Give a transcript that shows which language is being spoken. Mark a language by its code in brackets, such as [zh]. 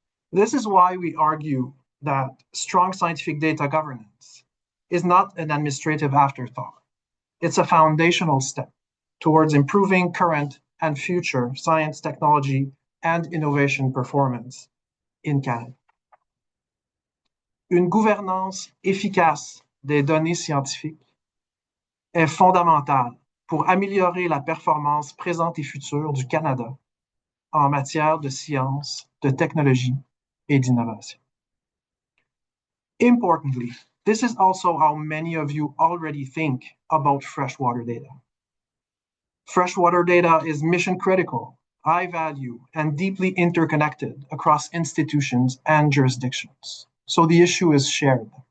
[en] This is why we argue that strong scientific data governance is not an administrative afterthought. It's a foundational step towards improving current and future science, technology, and innovation performance in Canada. [fr] Une gouvernance efficace des données scientifiques est fondamentale pour améliorer la performance présente et future du Canada en matière de science, de technologie et d'innovation. [en] Importantly, this is also how many of you already think about freshwater data. Freshwater data is mission critical, high value, and deeply interconnected across institutions and jurisdictions. So the issue is shared.